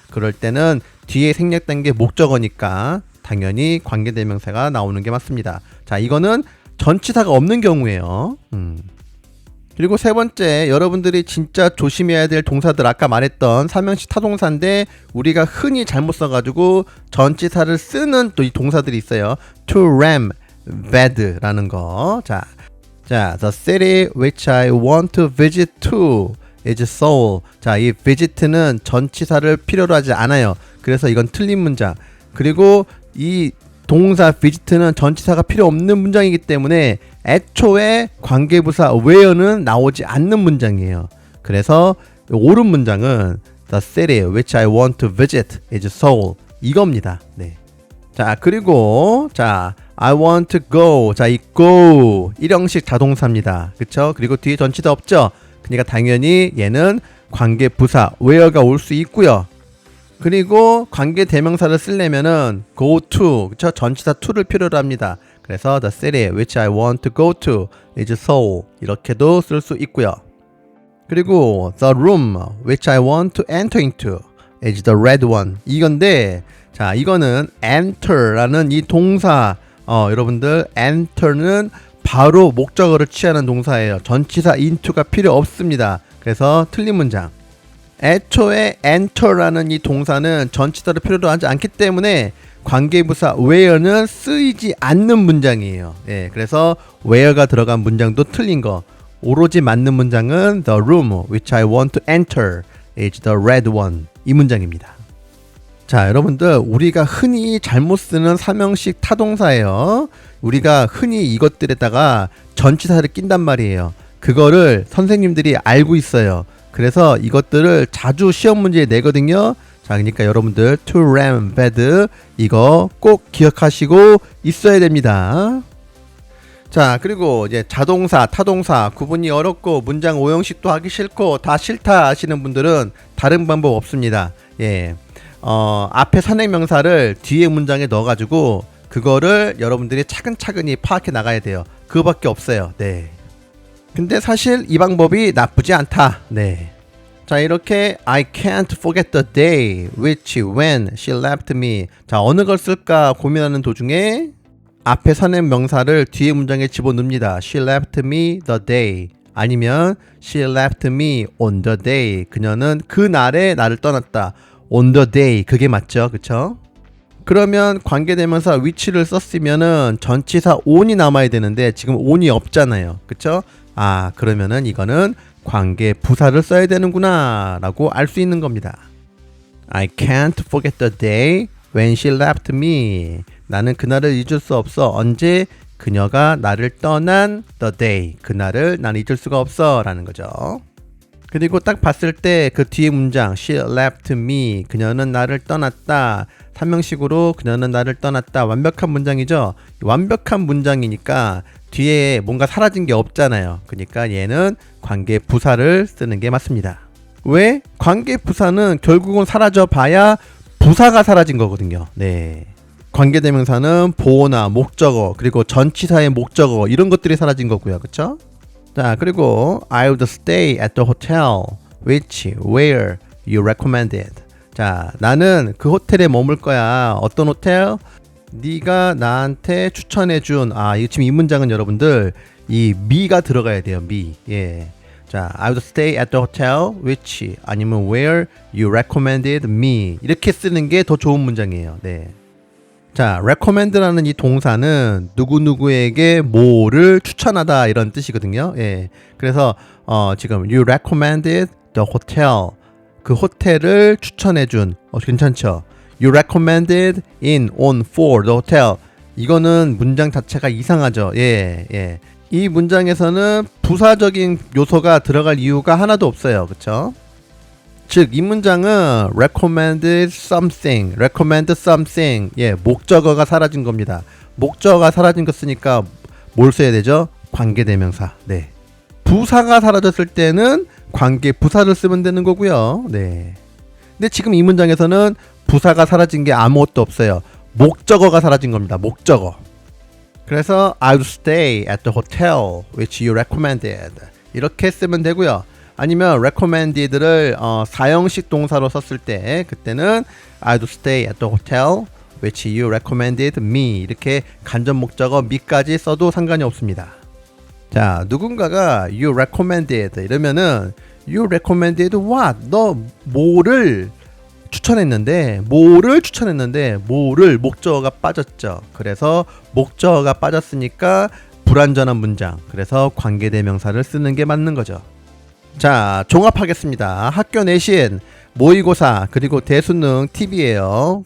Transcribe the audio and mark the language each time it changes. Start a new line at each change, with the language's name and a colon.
Korean: 그럴 때는 뒤에 생략된 게 목적어니까 당연히 관계대명사가 나오는 게 맞습니다. 자, 이거는 전치사가 없는 경우예요. 그리고 세 번째, 여러분들이 진짜 조심해야 될 동사들 아까 말했던 3형식 타동사인데 우리가 흔히 잘못 써가지고 전치사를 쓰는 또 이 동사들이 있어요.
English: to ram bed
Korean: 라는 거.
English: 자, the city which I want to visit to is Seoul.
Korean: 자, 이 visit는 전치사를 필요로 하지 않아요. 그래서 이건 틀린 문장. 그리고 이 동사 visit는 전치사가 필요 없는 문장이기 때문에 애초에 관계부사 where는 나오지 않는 문장이에요. 그래서 옳은 문장은
English: the city which I want to visit is Seoul
Korean: 이겁니다. 네.
English: 자, 그리고 I want to go.
Korean: 자, 이 go 일형식 자동사입니다. 그쵸? 그리고 뒤에 전치사 없죠? 그러니까 당연히 얘는 관계부사 where가 올 수 있고요. 그리고 관계 대명사를 쓰려면은 go to, 그쵸? 전치사 to를 필요로 합니다. 그래서
English: the city which I want to go to is Seoul
Korean: 이렇게도 쓸 수 있고요. 그리고
English: the room which I want to enter into is the red one
Korean: 이건데, 자, 이거는 enter라는 이 동사 여러분들 enter는 바로 목적어를 취하는 동사예요. 전치사 into가 필요 없습니다. 그래서 틀린 문장. 애초에 enter라는 이 동사는 전치사를 필요로 하지 않기 때문에 관계부사 where는 쓰이지 않는 문장이에요. 예, 그래서 where가 들어간 문장도 틀린 거. 오로지 맞는 문장은
English: the room which I want to enter is the red one
Korean: 이 문장입니다. 자, 여러분들 우리가 흔히 잘못 쓰는 3형식 타동사예요. 우리가 흔히 이것들에다가 전치사를 낀단 말이에요. 그거를 선생님들이 알고 있어요. 그래서 이것들을 자주 시험 문제에 내거든요. 자, 그러니까 여러분들 to ram bed 이거 꼭 기억하시고 있어야 됩니다. 자, 그리고 이제 자동사, 타동사 구분이 어렵고 문장 5형식도 하기 싫고 다 싫다 하시는 분들은 다른 방법 없습니다. 예. 앞에 선행명사를 뒤에 문장에 넣어가지고 그거를 여러분들이 차근차근히 파악해 나가야 돼요. 그거밖에 없어요. 네. 근데 사실 이 방법이 나쁘지 않다. 네.
English: 자, 이렇게 I can't forget the day which when she left me.
Korean: 자, 어느 걸 쓸까 고민하는 도중에 앞에 선행명사를 뒤에 문장에 집어넣습니다.
English: She left me the day. 아니면 she left me on the day.
Korean: 그녀는 그 날에 나를 떠났다.
English: on the day.
Korean: 그게 맞죠? 그쵸? 그러면 관계대명사 which를 썼으면은 전치사 on이 남아야 되는데 지금 on이 없잖아요. 그쵸? 아, 그러면은 이거는 관계 부사를 써야 되는구나 라고 알 수 있는 겁니다.
English: I can't forget the day when she left me.
Korean: 나는 그날을 잊을 수 없어. 언제? 그녀가 나를 떠난 the day. 그날을 난 잊을 수가 없어 라는 거죠. 그리고 딱 봤을 때 그 뒤에 문장
English: she left me.
Korean: 그녀는 나를 떠났다. 3형식으로 그녀는 나를 떠났다. 완벽한 문장이죠. 완벽한 문장이니까 뒤에 뭔가 사라진 게 없잖아요. 그러니까 얘는 관계 부사를 쓰는 게 맞습니다. 왜? 관계 부사는 결국은 사라져 봐야 부사가 사라진 거거든요. 네. 관계대명사는 보어나 목적어 그리고 전치사의 목적어 이런 것들이 사라진 거고요. 그쵸?
English: 자, 그리고 I would stay at the hotel which where you recommended.
Korean: 자, 나는 그 호텔에 머물 거야. 어떤 호텔? 네가 나한테 추천해준. 이거 지금 이 문장은 여러분들 이 me가 들어가야 돼요. me. 예.
English: 자, I would stay at the hotel which 아니면 where you recommended me.
Korean: 이렇게 쓰는 게 더 좋은 문장이에요. 네. 자, recommend라는 이 동사는 누구누구에게 뭐를 추천하다 이런 뜻이거든요. 예. 그래서 지금
English: you recommended the hotel.
Korean: 그 호텔을 추천해준. 괜찮죠?
English: You recommended in, on, for the hotel.
Korean: 이거는 문장 자체가 이상하죠. 예. 이 문장에서는 부사적인 요소가 들어갈 이유가 하나도 없어요. 그쵸? 즉 이 문장은 recommended something, 예, 목적어가 사라진 겁니다. 목적어가 사라진 거 쓰니까 뭘 써야 되죠? 관계대명사. 네. 부사가 사라졌을 때는 관계부사를 쓰면 되는 거고요. 네. 근데 지금 이 문장에서는 부사가 사라진 게 아무것도 없어요. 목적어가 사라진 겁니다. 목적어.
English: 그래서 I'll stay at the hotel which you recommended.
Korean: 이렇게 쓰면 되고요. 아니면 recommended를 사형식 동사로 썼을 때 그때는
English: I'll stay at the hotel which you recommended me.
Korean: 이렇게 간접 목적어 me까지 써도 상관이 없습니다.
English: 자,
Korean: 누군가가
English: you recommended
Korean: 이러면은
English: you recommended what?
Korean: 너 뭐를 추천했는데 뭐를 목적어가 빠졌죠. 그래서 목적어가 빠졌으니까 불완전한 문장. 그래서 관계대명사를 쓰는 게 맞는 거죠. 자, 종합하겠습니다. 학교 내신, 모의고사, 그리고 대수능 팁이에요.